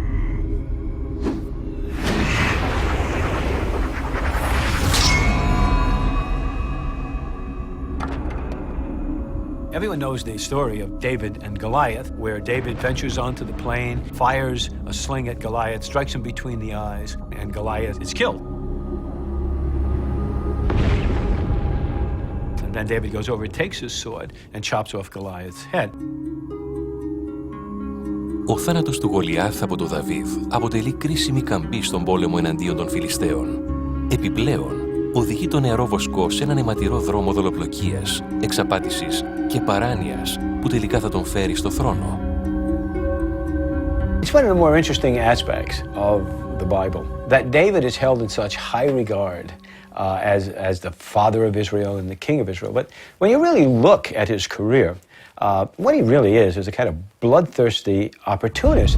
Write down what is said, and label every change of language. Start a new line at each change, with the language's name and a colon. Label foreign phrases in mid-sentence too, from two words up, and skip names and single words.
English: Everyone knows the story of David and Goliath, where David ventures onto the plain, fires a sling at Goliath, strikes him between the eyes, and Goliath is killed. And then David goes over, takes his sword, and chops off Goliath's head.
Greek: Ο θάνατος του Γολιάθ από τον Δαβίδ αποτελεί κρίσιμη καμπή στον πόλεμο εναντίον των Φιλιστέων. Επιπλέον, οδηγεί τον νεαρό βοσκό σε έναν αιματηρό δρόμο δολοπλοκίας, εξαπάτησης και παράνοιας που τελικά θα τον φέρει στο θρόνο.
English: It's one of the more interesting aspects of the Bible that David is held in such high regard as the father of Israel and the king of Israel. But when you really look at his career, what he really is a kind of bloodthirsty opportunist.